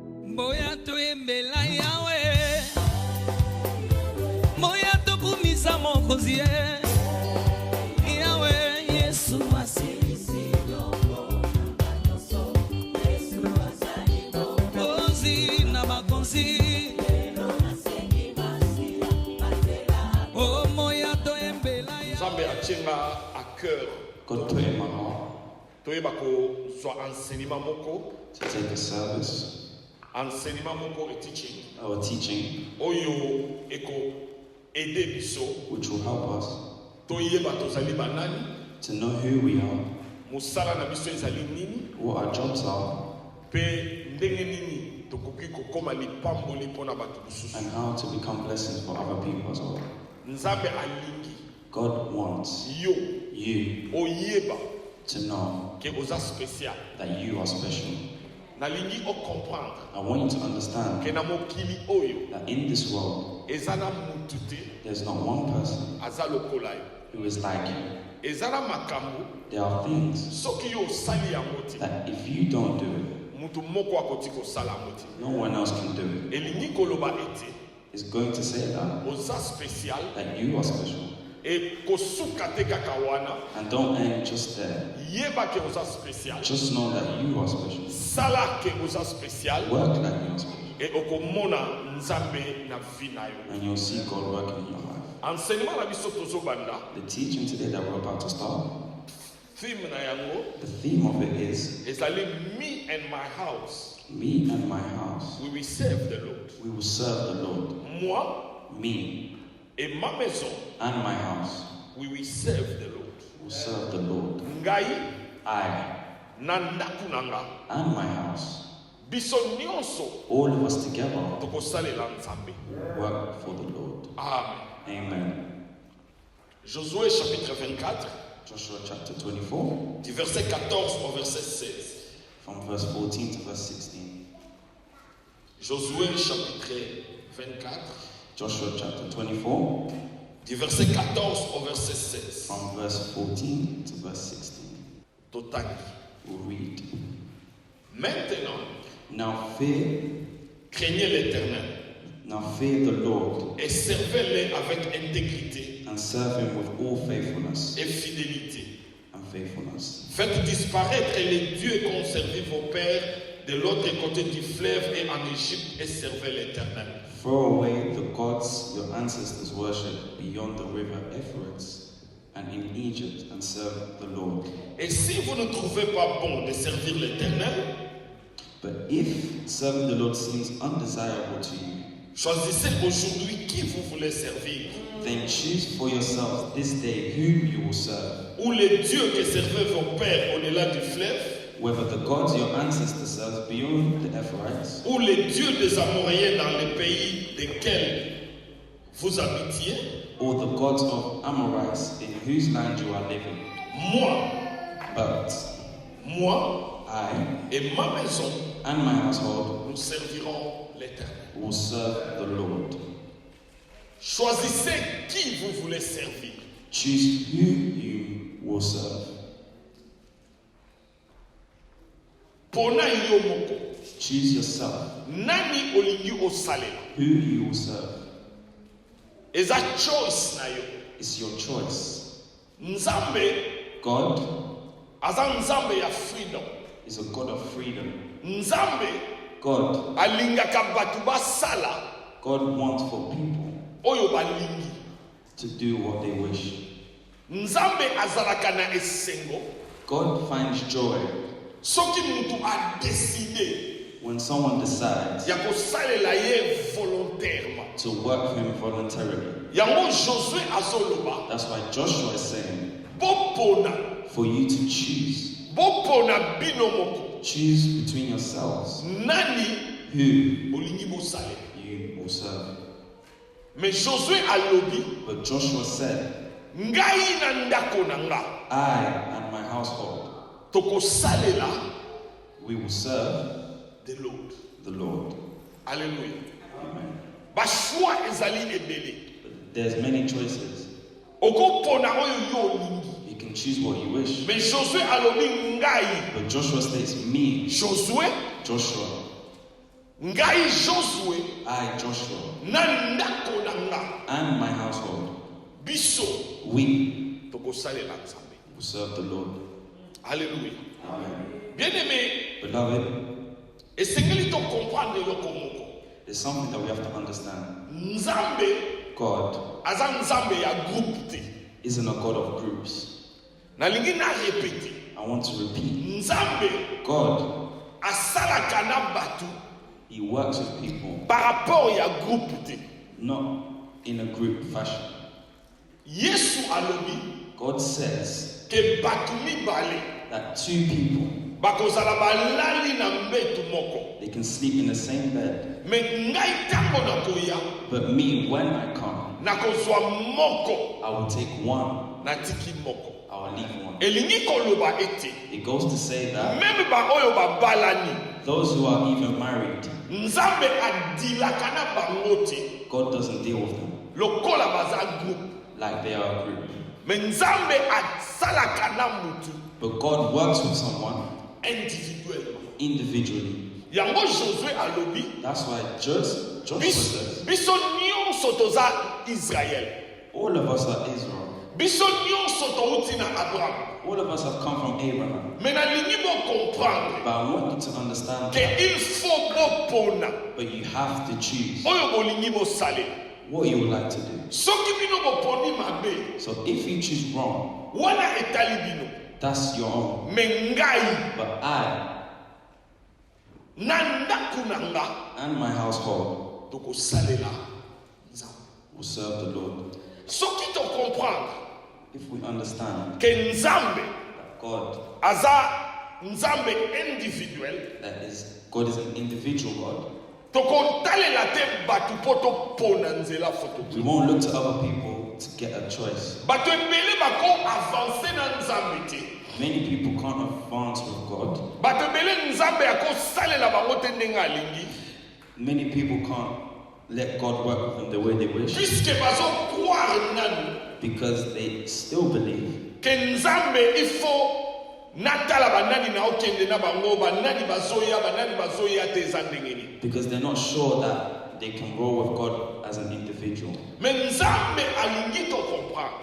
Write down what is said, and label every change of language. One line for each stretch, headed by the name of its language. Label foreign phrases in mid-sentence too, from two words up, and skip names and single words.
Lingala: Boya to embela yawe Moya to kumisa mokozie Yawe Yesu asisi Ozi na makonzi Oh moya to embela yawe Zambe achenga
French: à cœur
Lingala: Toyeba ko zo enseignement moko
English: to take a service,
Lingala: enseignement moko et teaching
English: our teaching,
Lingala: oyo eko aider biso
English: which will help us
Lingala: toyeba tozali banani
English: to know who we are,
Lingala: musala na biso ezali nini
English: what our jobs are,
Lingala: pe ndenge nini tokoki kokoma lipamboli mpona bato mosusu
English: and how to become blessings for other people as well.
Lingala: nzambe alingi
English: God wants
Lingala: yo
English: you
Lingala: oyeba
English: to know
Lingala: ke oza spécial
English: that you are special.
Lingala: nalingi ocomprendre
English: I want you to understand
Lingala: ke na mokili oyo
English: that in this world,
Lingala: eza na mutu te
English: there's not one person
Lingala: aza lokola yo
English: who is like you.
Lingala: eza na makambo
English: There are things
Lingala: soki yo osali yango te
English: that if you don't do it,
Lingala: mutu moko akoki kosala yango te
English: no one else can do it.
Lingala: elingi koloba ete
English: It's going to say that
Lingala: oza spécial
English: you are special.
Lingala: e kosuka te kaka wana
English: And don't end just there.
Lingala: yeba ke oza spécial
English: Just know that you are special.
Lingala: sala ke oza spécial
English: Work like you are special.
Lingala: e okomona nzambe na vi na yo
English: And you'll see God working in your life.
Lingala: enseignement na biso tozobanda
English: The teaching today that we're about to start,
Lingala: theme na yango
English: the theme of it is ezali me and my house me and my house. we will serve the Lord. We will serve the Lord.
French: Moi
English: Me
French: et ma maison
English: and my house we will serve the Lord. will serve the Lord.
Lingala: Ngai
English: I
Lingala: na ndaku na nga
English: and my house,
Lingala: biso nyonso
English: all of us together,
Lingala: tokosalela nzambe.
English: work for the Lord. Amen. Amen.
French: Josué chapitre 24
English: Joshua chapter 24,
French: du verset 14 au verset 16.
English: from verse 14 to verse 16.
French: Josué chapitre 24
English: Joshua chapter 24,
French: du verset 14 au verset 16.
English: from verse 14 to verse 16.
Lingala: Totangi.
English: We'll read.
French: Maintenant,
English: Now fear
French: craignez l'Éternel
English: the Lord
French: et servez-le avec intégrité
English: and serve him with all faithfulness
French: et fidélité.
English: and faithfulness.
French: Faites disparaître les dieux qu'ont servi vos pères de l'autre côté du fleuve et en Égypte et servez l'Éternel.
English: Throw away the gods your ancestors worshipped beyond the river Euphrates and in Egypt and serve the Lord.
French: Et si vous ne trouvez pas bon de servir l'Éternel,
English: But if serving the Lord seems undesirable to you,
French: choisissez aujourd'hui qui vous voulez servir.
English: then choose for yourselves this day whom you will serve,
French: Ou les dieux que servaient vos pères au-delà du fleuve,
English: whether the gods your ancestors served beyond the Euphrates,
French: ou les dieux des Amoréens dans les pays desquels vous habitiez.
English: or the gods of Amorites in whose land you are living.
French: Moi,
English: But
French: moi
English: I
French: et ma maison,
English: and my household
French: nous servirons l'Éternel.
English: will serve the Lord.
French: Choisissez qui vous voulez servir.
English: Choose who you will serve.
Lingala: Pona yo moko.
English: Choose yourself
Lingala: Nani olingi osalela.
English: who you will serve.
Lingala: Eza choice na yo.
English: It's your choice.
Lingala: Nzambe
English: God
Lingala: aza nzambe ya freedom.
English: is a God of freedom.
Lingala: Nzambe
English: God
Lingala: alingaka batu basala
English: wants for people
Lingala: oyo balingi.
English: to do what they wish.
Lingala: Nzambe azalaka na esengo
English: God finds joy
Lingala: soki mutu
French: a décidé
English: when someone decides
Lingala: ya kosalela ye volontairement.
English: to work for him voluntarily.
Lingala: Yango Josué azoloba
English: That's why Joshua is saying
Lingala: bopona
English: for you to choose.
Lingala: bopona bino moko
English: Choose between yourselves
Lingala: nani
English: who
Lingala: olingi bosale.
English: you will serve.
Lingala: Mais Josué alobi
English: But Joshua said,
Lingala: ngai na ndako na nga
English: I and my household,
Lingala: tokosalela
English: we will serve the Lord. the Lord.
French: Alléluia.
English: Amen.
Lingala: Bashwa ezali ebele.
English: There's many choices.
Lingala: Okopona oyo yo olingi.
English: You can choose what you wish.
Lingala: Mais Josué alobi ngai.
English: But Joshua states, me,
Lingala: Josué
English: Joshua,
Lingala: ngai Josué
English: I, Joshua,
Lingala: na ndako na nga
English: and my household,
Lingala: biso
English: we
Lingala: tokosalela Nzambe.
English: will serve the Lord.
French: Alléluia.
English: Amen.
French: Bien-aimé,
English: Beloved,
Lingala: esengeli to comprendre eloko moko.
English: there's something that we have to understand.
Lingala: Nzambe
English: God
Lingala: aza Nzambe ya groupe te.
English: isn't a God of groups.
Lingala: Nalingi na répéter.
English: I want to repeat.
Lingala: Nzambe
English: God,
Lingala: asalaka na batu
English: He works with people,
French: par rapport
Lingala: ya groupe te.
English: not in a group fashion.
Lingala: Yesu alobi
English: God says
Lingala: ke batu mibale
English: that two people,
Lingala: bakozala balali na mbetu moko.
English: they can sleep in the same bed.
Lingala: Me ngai tango nakoya
English: But me, when I come,
Lingala: nakozwa moko
English: I will take one,
Lingala: natiki moko.
English: I will leave one.
Lingala: Elingi koloba ete
English: It goes to say that
Lingala: même ba oyo babalani
English: those who are even married,
Lingala: Nzambe adilaka na bango te
English: God doesn't deal with them
Lingala: lokola baza groupe.
English: like they are a group.
Lingala: Me Nzambe asalaka na mutu
English: But God works with someone
French: individuellement.
English: individually.
Lingala: Yango Josué alobi
English: That's why Joshua says,
Lingala: biso nyonso toza Israel.
English: all of us are Israel.
Lingala: Biso nyonso touti na Abraham.
English: All of us have come from Abraham.
Lingala: Me nalingi bo comprendre
English: But I want you to understand
Lingala: ke
English: that.
French: il faut
Lingala: bopona
English: But you have to choose
Lingala: oyo bolingi bosalela.
English: what you would like to do.
Lingala: Soki bino boponi mabe
English: So if you choose wrong,
Lingala: wana etali bino.
English: that's your own.
Lingala: Me ngai
English: But I
Lingala: na ndako na nga
English: and my household
Lingala: tokosalela Nzambe.
English: will serve the Lord.
Lingala: Soki to comprendre
English: If we understand
Lingala: ke Nzambe
English: that God,
Lingala: aza Nzambe individuel,
English: God is an individual God,
Lingala: tokotalela te batu po topona nzela foto.
English: we won't look to other people to get a choice.
Lingala: Bato ebele bako avancer na Nzambe te.
English: Many people can't advance with God.
Lingala: Bato ebele Nzambe akosalela bango te ndenge alingi.
English: Many people can't let God work with them the way they wish
Lingala: Puisque bazo croire nanu
English: because they still believe
Lingala: ke Nzambe
French: il faut
Lingala: natala banani na okende na bango banani bazoya te za ndenge nini.
English: because they're not sure that they can roll with God as an individual.
Lingala: Mais Nzambe alingi to comprendre